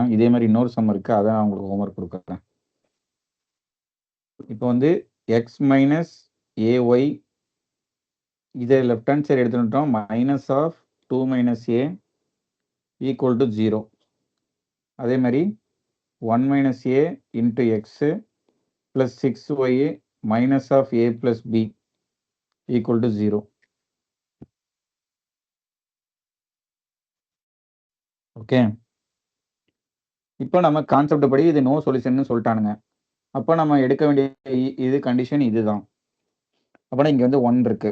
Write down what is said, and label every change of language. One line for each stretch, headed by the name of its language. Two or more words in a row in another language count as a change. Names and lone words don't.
Tamil: இதே மாதிரி இன்னொரு சம் இருக்குது, அதை நான் உங்களுக்கு ஹோம்ஒர்க் கொடுக்குறேன். இப்போ வந்து x - ay இதை லெஃப்ட் ஹேண்ட் சைடு எடுத்துட்டோம். -2 - a = 0. அதே மாதிரி 1 - a × x + 6y - a + b = 0. ஓகே. இப்போ நம்ம கான்செப்ட் படி இது
English: no solution
Tamil: சொல்லிட்டானுங்க. அப்போ நம்ம எடுக்க வேண்டிய இது கண்டிஷன் இதுதான். அப்போனா இங்கே வந்து 1 இருக்கு.